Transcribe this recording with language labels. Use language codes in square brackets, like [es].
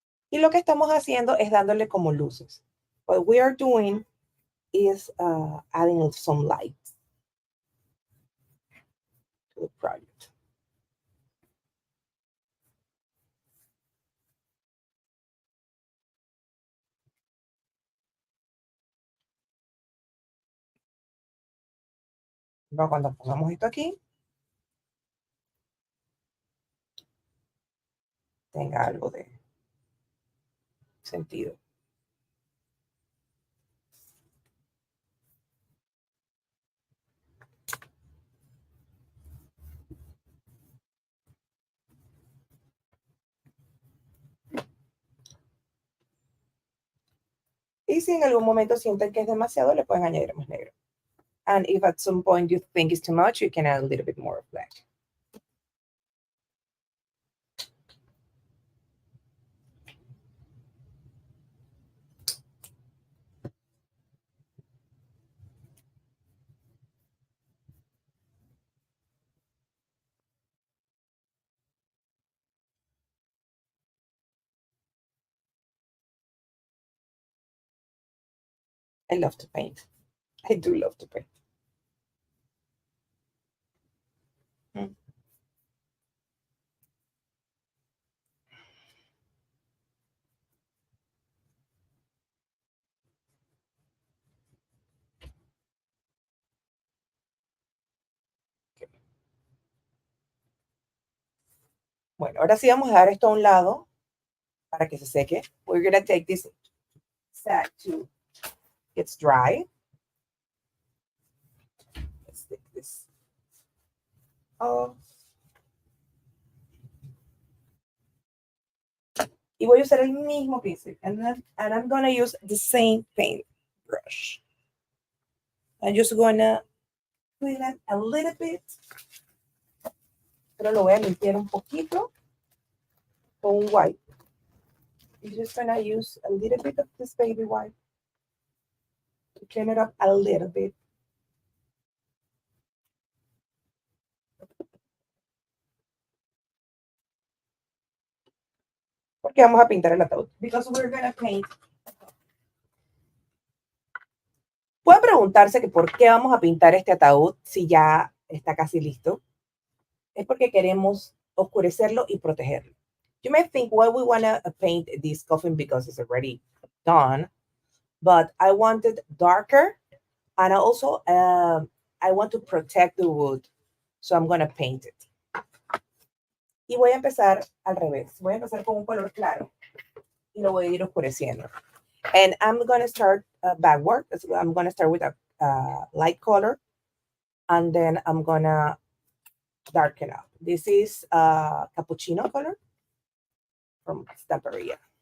[es] Y lo que estamos haciendo es dándole como luces. [en] What we are doing is adding some light to the project. [es] Luego, cuando pongamos esto aquí, tenga algo de sentido. Y si en algún momento sienten que es demasiado, le pueden añadir más negro. [en] And if at some point you think it's too much, you can add a little bit more of black. I love to paint. I do love to paint. Mm. Okay. [es] Bueno, ahora sí vamos a dar esto a un lado para que se seque. [en] We're going to take this sack to it's dry. Let's take this off. [es] Y voy a usar el mismo pincel. [en] And I'm going to use the same paint brush. I'm just going to clean it a little bit. [es] Pero lo voy a limpiar un poquito con white. [en] I'm just going to use a little bit of this baby white to clean it up a little bit. [es] Porque vamos a pintar el ataúd. [en] Because we're going to paint. [es] Pueden preguntarse que por qué vamos a pintar este ataúd si ya está casi listo. Es porque queremos oscurecerlo y protegerlo. [en] You may think, why we want to paint this coffin because it's already done. But I want it darker. And also, I want to protect the wood. So I'm going to paint it. [es] Y voy a empezar al revés. Voy a empezar con un color claro. Y lo voy a ir oscureciendo. [en] And I'm going to start backward. I'm going to start with a light color. And then I'm going to darken up. This is cappuccino color from Stamperia.